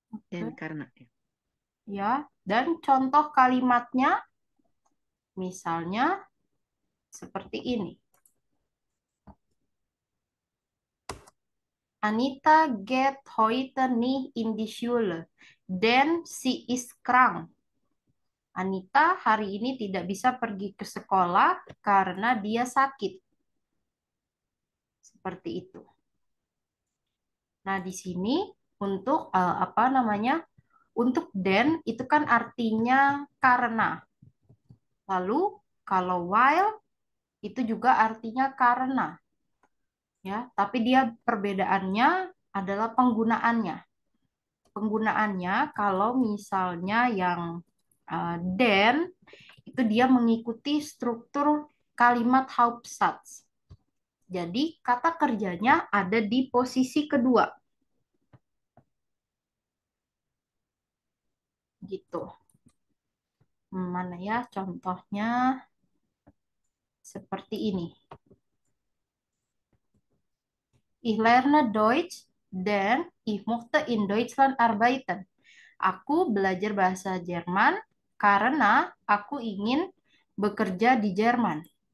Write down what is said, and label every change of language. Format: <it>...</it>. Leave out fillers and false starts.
<id>Dan karena. ya. Dan contoh kalimatnya misalnya seperti ini.</id> <de>Anita geht heute nicht in die Schule, denn sie ist krank.</de> <id>Anita hari ini tidak bisa pergi ke sekolah karena dia sakit. Seperti itu. Nah, di sini untuk apa namanya? Untuk then itu kan artinya karena. Lalu kalau while itu juga artinya karena, ya. Tapi dia perbedaannya adalah penggunaannya. Penggunaannya kalau misalnya yang then itu dia mengikuti struktur kalimat Hauptsatz. Jadi kata kerjanya ada di posisi kedua. Gitu. Mana ya contohnya? Seperti ini.</id> <de>Ich lerne Deutsch, denn ich möchte in Deutschland arbeiten.</de> <id>Aku belajar bahasa Jerman karena aku ingin bekerja di Jerman.</id>